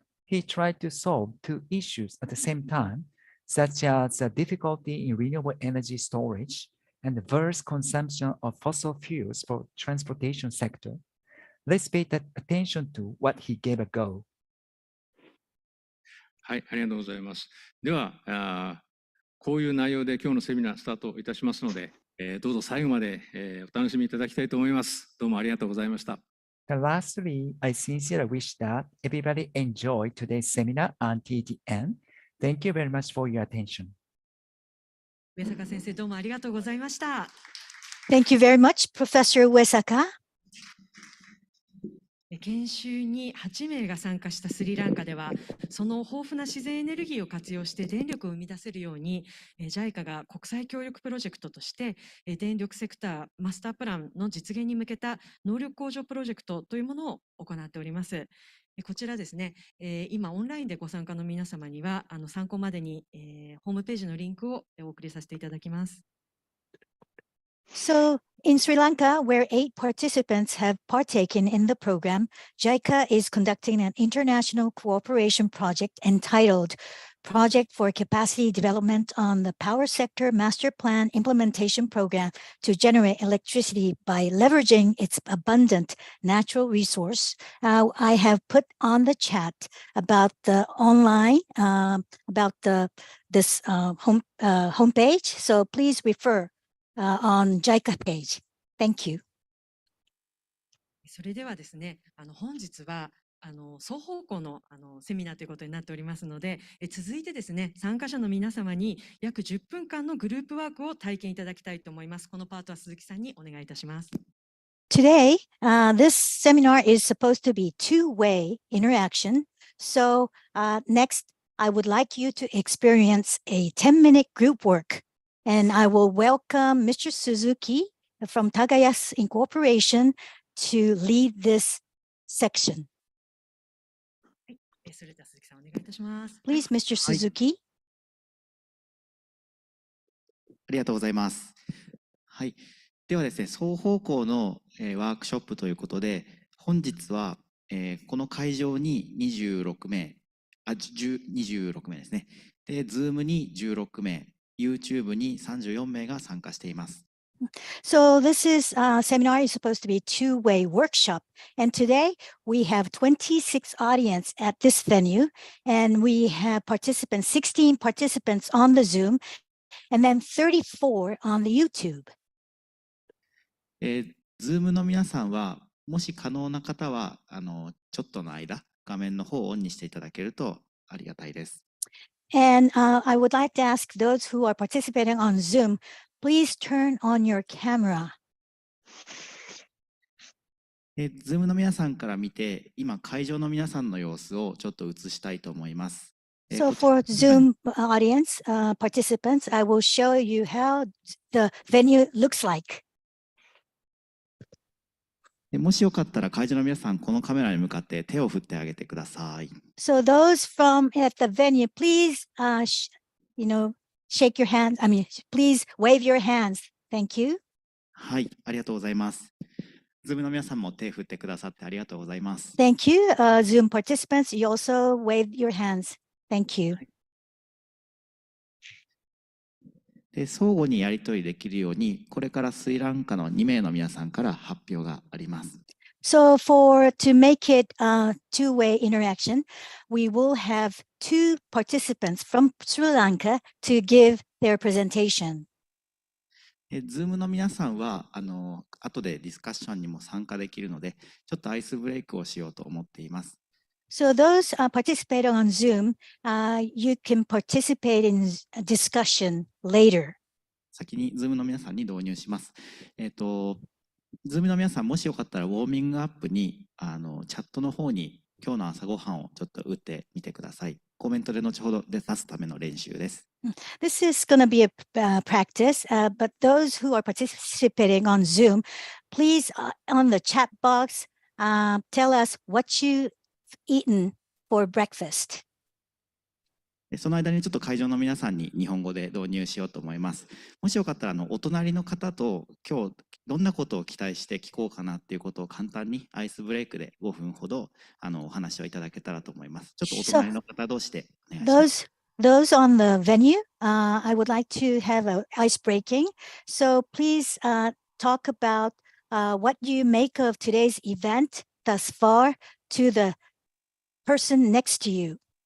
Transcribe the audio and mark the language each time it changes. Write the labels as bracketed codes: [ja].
[en] He tried to solve two issues at the same time, such as the difficulty in renewable energy storage and the vast consumption of fossil fuels for transportation sector. Let's pay attention to what he gave a go. [ja] はい、ありがとうございます。では、こういう内容で今日のセミナースタートいたしますので、どうぞ最後まで、お楽しみいただきたいと思います。どうもありがとうございました。 [en] Lastly, I sincerely wish that everybody enjoy today's seminar until the end. Thank you very much for your attention. [ja] 上坂先生、どうもありがとうございました。 [en] Thank you very much, Professor Uesaka. [ja] 研修に8名が参加したスリランカでは、その豊富な自然エネルギーを活用して電力を生み出せるように、JICA が国際協力プロジェクトとして、電力セクターマスタープランの実現に向けた能力向上プロジェクトというものを行っております。こちらですね、今オンラインでご参加の皆様には参考までに、ホームページのリンクをお送りさせていただきます。 [en] So, in Sri Lanka, where 8 participants have partaken in the program, JICA is conducting an international cooperation project entitled Project for Capacity Development on the Power Sector Master Plan Implementation Program to generate electricity by leveraging its abundant natural resource. I have put on the chat about the online, about this homepage, so please refer on JICA page. Thank you. [ja] それではですね、本日は双方向のセミナーということになっておりますので、続いてですね、参加者の皆様に約10分間のグループワークを体験いただきたいと思います。このパートは鈴木さんにお願いいたします。 [en] Today, this seminar is supposed to be two-way interaction. So next, I would like you to experience a 10-minute group work. And I will welcome Mr. Suzuki from Tagayas Incorporation to lead this section. [ja] それでは鈴木さんお願いいたします。 [en] Please, Mr. Suzuki. [ja] ありがとうございます。はい。ではですね、双方向の、ワークショップということで、本日は、この会場に26名ですね。で、Zoom に16名。 YouTube に34名が参加しています。 [en] So this seminar is supposed to be a two-way workshop. And today we have 26 audience at this venue. And we have 16 participants on the Zoom. And then 34 on the YouTube. [ja] Zoom の皆さんは、もし可能な方は、ちょっとの間、画面の方をオンにしていただけるとありがたいです。 [en] And I would like to ask those who are participating on Zoom, please turn on your camera. [ja] Zoom の皆さんから見て、今会場の皆さんの様子をちょっと映したいと思います。 [en] So for Zoom audience participants, I will show you how the venue looks like. [ja] もしよかったら会場の皆さん、このカメラに向かって手を振ってあげてください。 [en] So those from at the venue, please, shake your hands. Please wave your hands. Thank you. [ja] はい、ありがとうございます。Zoom の皆さんも手を振ってくださってありがとうございます。 [en] Thank you. Zoom participants, you also wave your hands. Thank you. [ja] で、相互にやり取りできるように、これからスリランカの2名の皆さんから発表があります。 [en] So to make it two-way interaction, we will have two participants from Sri Lanka to give their presentation. [ja] Zoom の皆さんは後でディスカッションにも参加できるので、ちょっとアイスブレイクをしようと思っています。 [en] So those participating on Zoom, you can participate in a discussion later. [ja] 先に Zoom の皆さんに導入します。Zoom の皆さん、もしよかったらウォーミングアップにチャットの方に今日の朝ごはんをちょっと打ってみてください。コメントで後ほどで出すための練習です。 [en] This is going to be a practice, but those who are participating on Zoom, please on the chat box, tell us what you've eaten for breakfast. [ja] その間にちょっと会場の皆さんに日本語で導入しようと思います。もしよかったらお隣の方と今日どんなことを期待して聞こうかなっていうことを簡単にアイスブレイクで5分ほどお話をいただけたらと思います。ちょっとお隣の方同士でお願いします。 [en] Those on the venue, I would like to have an ice breaking. So please talk about what you make of today's event thus far to the person next to you.